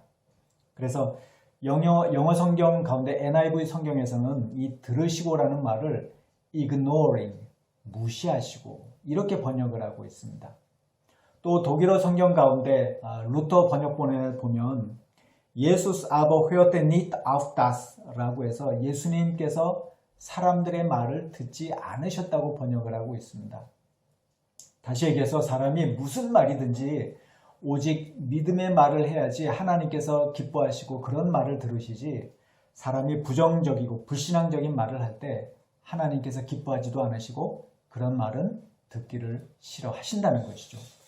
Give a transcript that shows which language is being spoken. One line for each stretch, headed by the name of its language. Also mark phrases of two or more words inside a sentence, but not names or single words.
Korean: 그래서 영어 성경 가운데 NIV 성경에서는 이 들으시고라는 말을 ignoring, 무시하시고 이렇게 번역을 하고 있습니다. 또 독일어 성경 가운데 루터 번역본에 보면
German: Jesus aber hörte nicht auf das
Korean: 라고 해서 예수님께서 사람들의 말을 듣지 않으셨다고 번역을 하고 있습니다. 다시 얘기해서 사람이 무슨 말이든지 오직 믿음의 말을 해야지 하나님께서 기뻐하시고 그런 말을 들으시지, 사람이 부정적이고 불신앙적인 말을 할 때 하나님께서 기뻐하지도 않으시고 그런 말은 듣기를 싫어하신다는 것이죠.